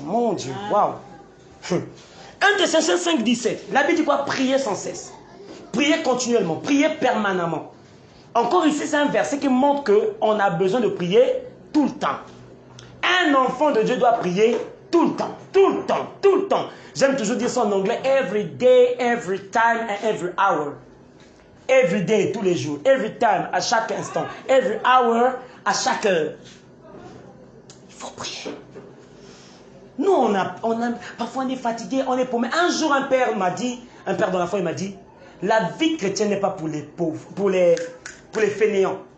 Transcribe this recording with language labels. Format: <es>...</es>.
<fr>Mon Dieu, waouh. 1 Thessaloniciens 5, 17. La Bible dit quoi? Priez sans cesse. Priez continuellement. Priez permanemment. Encore ici, c'est un verset qui montre qu'on a besoin de prier tout le temps. Un enfant de Dieu doit prier tout le temps. Tout le temps. Tout le temps. J'aime toujours dire ça en anglais.</fr> <en>Every day, every time and every hour. Every day,</en> <fr>tous les jours.</fr> <en>Every time,</en> <fr>à chaque instant.</fr> <en>Every hour,</en> <fr>à chaque heure. Il faut prier. Nous, parfois on est fatigué, on est paumé. Un jour, un père dans la foi, il m'a dit, la vie chrétienne n'est pas pour les pauvres, pour les fainéants.</fr>